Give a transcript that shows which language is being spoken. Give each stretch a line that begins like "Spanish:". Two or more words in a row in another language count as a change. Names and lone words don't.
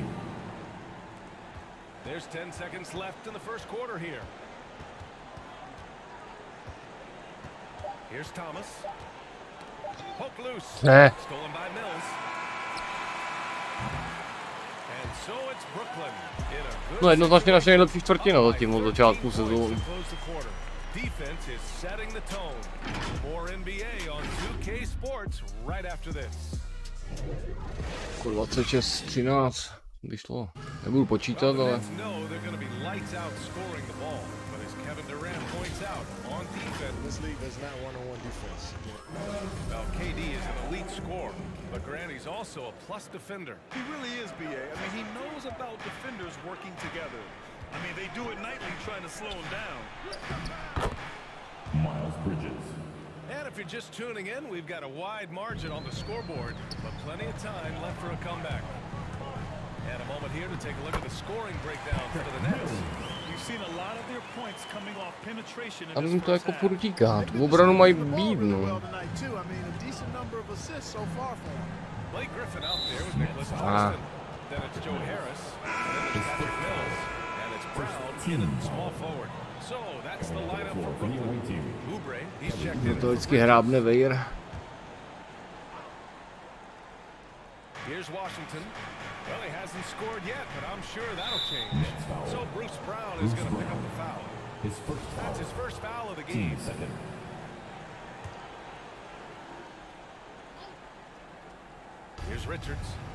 English: There's 10 seconds left in the first quarter here. Here's Thomas. Poke loose. Stolen by Mills. And so it's Brooklyn in a good
Czech: No, jednoznačně naše nejlepší čtvrtina zatím od začátku sezóny.
English: Defense is setting the tone. More NBA on 2K Sports right after this.
Czech: 26-13 vyšlo. Nebudu počítat, ale...
English: Kevin Durant points out on defense. This league does not one-on-one defense. Well, KD is an elite scorer, but Grant, he's also a plus defender. He really is, BA. I mean, he knows about defenders working together. I mean, they do it nightly trying to slow him down. Miles Bridges. And if you're just tuning in, we've got a wide margin on the scoreboard, but plenty of time left for a comeback. And a moment here to take a look at the scoring breakdown for the Nets. You've seen a lot of their points coming off penetration in
Czech: Ale
English: this
Czech: mi to
English: first
Czech: jako
English: half.
Czech: furt říká, tu obranu mají být, no.
English: Blake Griffin out there with Nicholas Johnson. Then it's Joe Harris, and then it's Patrick Mills, and it's Brown in small forward. So that's the lineup for Brooklyn. Oubre, he's checked in.
Czech: To vždycky hrábne Vejr.
English: Here's Washington. Well, he hasn't scored yet, but I'm sure that'll change. So Bruce Brown is going to pick up the foul. That's his first foul of the game. Here's Richards.